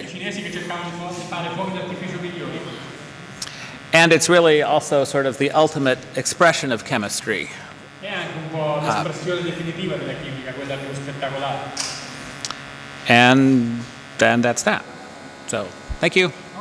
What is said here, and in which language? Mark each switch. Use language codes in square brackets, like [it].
[it] I cinesi che cercavano di fare fuochi d'artificio migliori. [en] And it's really also sort of the ultimate expression of chemistry. [it] È anche un po' l'espressione definitiva della chimica, quella più spettacolare. [en] And then that's that. So, thank you.